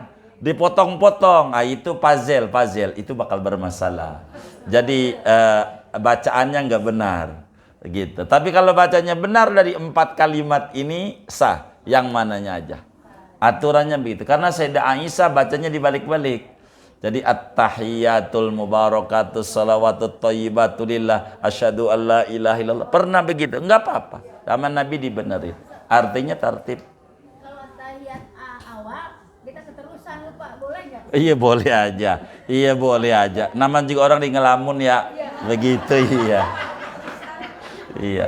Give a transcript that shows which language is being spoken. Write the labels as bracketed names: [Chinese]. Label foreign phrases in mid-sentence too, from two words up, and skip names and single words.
[Indonesian] Dipotong-potong, itu puzzle itu bakal bermasalah. Jadi bacaannya nggak benar, gitu. Tapi kalau bacanya benar dari 4 kalimat ini sah, yang mananya aja. Aturannya begitu. Karena Sayyidah Aisyah bacanya dibalik-balik. [Arabic] Jadi التحيات المباركات الصلوات الطيبات لله أشهد أن لا إله إلا الله. [Indonesian] Pernah begitu? Nggak apa-apa. Zaman Nabi dibenerin. Artinya tartib. Iya boleh aja. Namanya juga orang di ngelamun ya, begitu iya.